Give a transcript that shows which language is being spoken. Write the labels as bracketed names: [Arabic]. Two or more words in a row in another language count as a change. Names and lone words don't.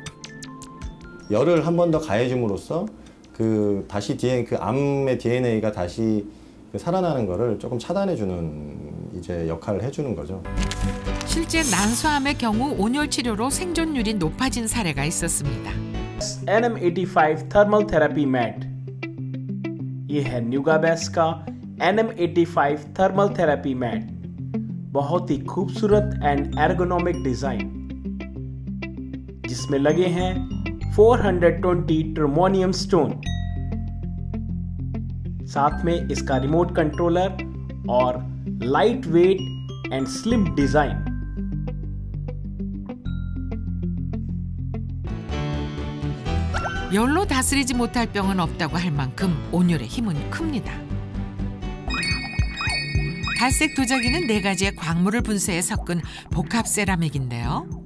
[Korean] 열을 한 번 더 가해줌으로써 다시 그 암의 DNA가 다시 살아나는 거를 조금 차단해주는 이제 역할을 해주는 거죠. 실제 난소암의 경우 온열 치료로 생존율이 높아진 사례가 있었습니다. [Hindi] NM85 थर्मल थेरेपी मैट ये है न्यूगाबेस का NM85 थर्मल थेरेपी मैट बहुत ही खूबसूरत [English] and ergonomic design [Hindi] जिसमें लगे हैं 420 [English] termonium stone [Hindi] साथ में इसका [English] remote controller [Hindi] और [English] light weight and slim design [Korean] 열로 다스리지 못할 병은 없다고 할 만큼 온열의 힘은 큽니다. 갈색 도자기는 4가지의 광물을 분쇄해 섞은 복합 세라믹인데요.